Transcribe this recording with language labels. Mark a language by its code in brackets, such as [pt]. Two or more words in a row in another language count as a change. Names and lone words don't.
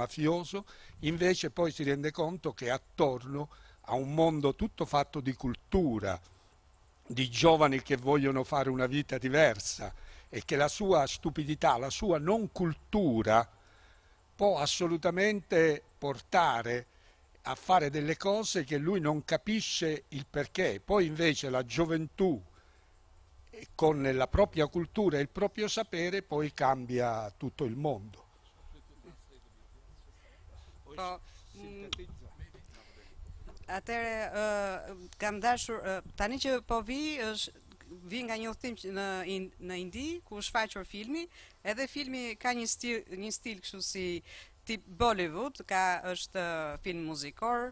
[it] mafioso, invece poi si rende conto che attorno a un mondo tutto fatto di cultura, di giovani che vogliono fare una vita diversa, e che la sua stupidità, la sua non cultura può assolutamente portare a fare delle cose che lui non capisce il perché. Poi invece la gioventù, con la propria cultura e il proprio sapere, poi cambia tutto il mondo. [sq] Atëre kam dashur tani që po vi nga një udhtim në Indi ku është faqur filmi, edhe filmi ka një stil kështu si tip Bollywood, është film muzikor.